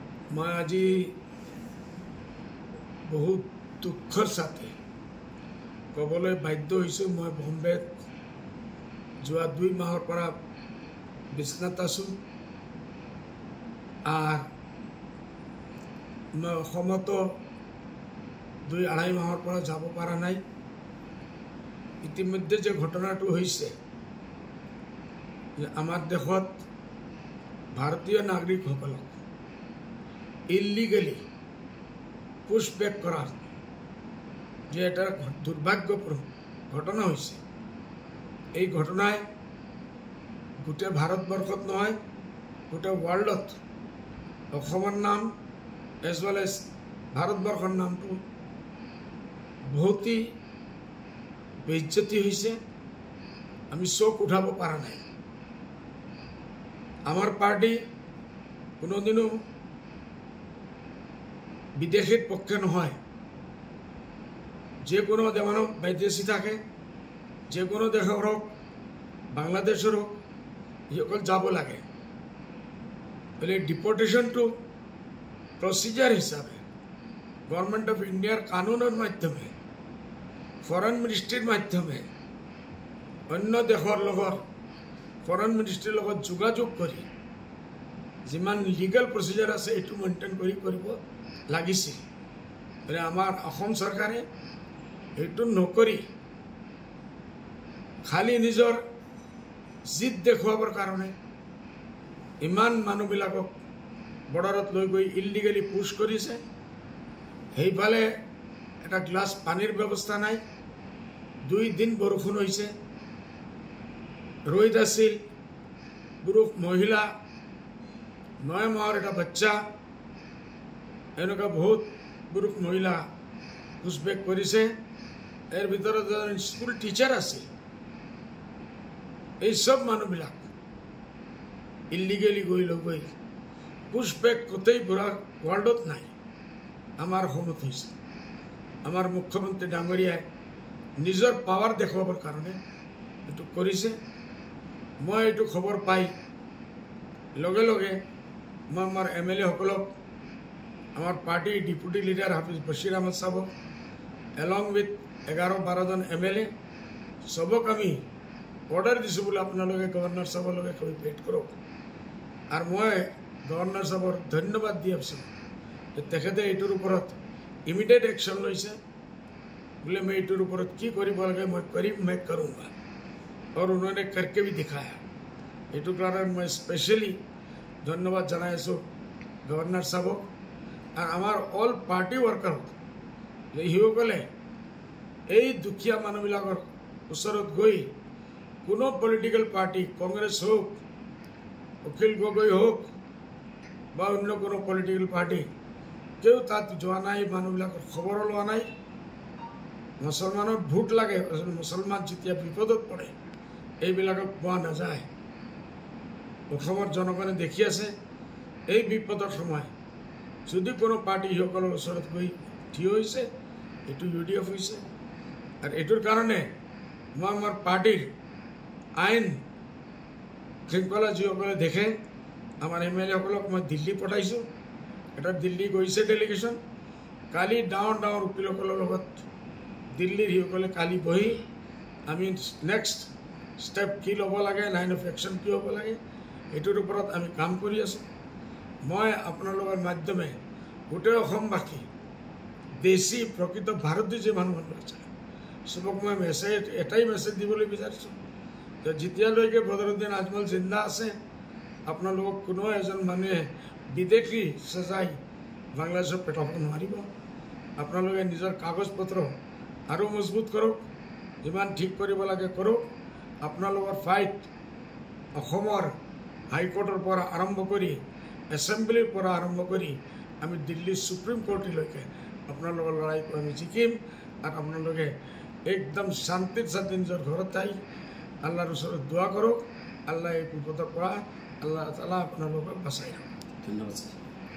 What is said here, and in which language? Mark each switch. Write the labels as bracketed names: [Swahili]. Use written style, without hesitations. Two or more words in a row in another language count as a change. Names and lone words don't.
[Assamese] मैं আজি বহুত দুখৰ সৈতে ক'বলৈ বাধ্য হৈছোঁ मैं বম্বেত যোৱা 2 মাহৰ পৰা বিছনাত আছোঁ मैं অসমত 2-2.5 মাহৰ পৰা যাব পৰা নাই। ইতিমধ্যে যে ঘটনাটো হৈছে আমাৰ দেশত ভাৰতীয় নাগৰিক সকলক [English] illegally pushback [Assamese] কৰাৰ যে এটা দুৰ্ভাগ্যপূৰ্ণ ঘটনা হৈছে। এই ঘটনায় গোটে ভারতবর্ষত নহয় গোটে ওয়ার্ল্ডত অসমৰ নাম [English] as well as [Assamese] ভারতবর্ষৰ নামটো বহুতই বেইজ্জতি হয়েছে। আমি চোখ উঠাব পারা নাই। আমার পার্টি কোনোদিনও বিদেশীর পক্ষে নহয়। যে কোনো যেমন বিদেশী থাকে যে কোনো দেশের হোক বাংলাদেশের হোক সকল যাব লাগে বলে [English] deportation to procedure [Assamese] হিসাবে গভর্নমেন্ট অফ ইন্ডিয়ার কানুনের মাধ্যমে [English] foreign ministry's [Assamese] মাধ্যমে অন্য দেশের লগত [English] foreign ministry's [Assamese] লগত যোগাযোগ করে যিমান [English] legal procedure [Assamese] আছে এটু মেইনটেইন কৰি কৰিব লাগিছিল। বলে আমার অসম সরকারে এইটো নকৰি খালি নিজৰ জিদ দেখুৱাবৰ কাৰণে ইমান মানুহবিলাকক বৰ্ডাৰত লৈ গৈ [English] illegally push [Assamese] কৰিছে। সেইফালে এটা গ্লাছ পানীৰ ব্যৱস্থা নাই। 2 দিন বৰষুণ হৈছে, ৰ'দ আছিল, পুৰুষ মহিলা 9 মাহৰ এটা বাচ্চা এনেকুৱা বহুত পুৰুষ মহিলা পুশবেক কৰিছে। এর ভিতৰত এজন [English] school teacher [Assamese] আছে। এই সব মানুহবিলাক ইলিগেলি গৈ লৈ পুশবেক কোথায় পুরা ওয়ার্ল্ডত নাই, আমার অসমত হয়েছে। আমার মুখ্যমন্ত্রী ডাঙরিয়ায় নিজের পাওয়ার দেখাবার কারণে এটু করেছে। মই এটু খবর পাই লগে লগে মই আমার MLA সকলক আমার [English] party deputy leader [Assamese] হাফিজ বশির আহমদ সাহেব [English] along with [Assamese] 11-12 জন MLA সবক আমি অর্ডার দিছো বলে আপনাদের গভর্নর সাহেবের লগে ভেট করো। [Hindi] আর মই গভর্নর সাহেবর ধন্যবাদ দিয়ে আছো যে তেখেতে এইটোর উপরত [English] immediate action [Hindi] লইছে बोले मैं এইটোর উপরত কি করিব লাগে मैं करीब मैं करूँगा और उन्होंने करके भी दिखाया। [Assamese] এইটো কাৰণ মই স্পেশ্যালি ধন্যবাদ জানাই আছো গভর্নর সাহেবক আর আমার [English] all party worker [Assamese] যে হিসকলে এই দুখীয়া মানুহবিলাকৰ ওচৰত গৈ কোনো [English] political party [Assamese] কংগ্রেস হোক অখিল গগৈ হোক বা অন্য কোনো [English] political party [Assamese] কেউ তাত যোৱা নাই, মানুহবিলাকৰ খবৰ লোৱা নাই। মুসলমানৰ ভোট লাগে, মুসলমান যেতিয়া বিপদত পড়ে এইবিলাকক পোৱা নাযায়। অসমৰ জনগণে দেখি আছে এই বিপদৰ সময় যদি কোনো পার্টি সকলৰ ওচৰত গৈ থিয় হৈছে এইটো UDF হৈছে। আর এটোর কারণে মই আমার পার্টির আইন শৃঙ্খলা যিসকলে দেখে আমার MLA সকলক মই দিল্লী পঠাইছো। এটা দিল্লী গৈছে ডেলিগেশন। কালি ডাঙৰ উকিলসকলৰ লগত দিল্লীৰ সিসকলে কালি বহি আমি [English] next step [Assamese] কি ল'ব লাগে, [English] line of action [Assamese] কি হ'ব লাগে এইটোৰ ওপৰত আমি কাম কৰি আছো। মই আপোনালোকৰ মাধ্যমে গোটেই অসমবাসী দেশী প্রকৃত ভারতীয় যে মানুহ আছে সবক মই মেসেজ এটাই মেসেজ দিবলৈ বিচাৰিছোঁ যে যেতিয়ালৈকে বদৰুদ্দিন আজমল জিন্দা আছে আপোনালোকক কোনো এজন মানুহে বিদেশী সজাই বাংলাদেশত পেটাব নোৱাৰিব। আপোনালোকে নিজৰ কাগজ পত্ৰ আৰু মজবুত কৰক, যিমান ঠিক কৰিব লাগে কৰক। আপোনালোকৰ ফাইট অসমৰ হাইকোর্টের পৰা আৰম্ভ কৰি এসেম্বলিৰ পৰা আৰম্ভ কৰি আমি দিল্লী সুপ্রিম কোর্টলৈকে আপোনালোকৰ লড়াইটো আমি জিকিম। আর আপোনালোকে একদম শান্তির সাথে নিজের ঘৰত থাই আল্লাহর ওচৰত দোয়া করক। আল্লাহ এই বিপদৰ পৰা আল্লাহ তাআলা আপোনালোকক বাঁচাই ৰাখক। ধন্যবাদ।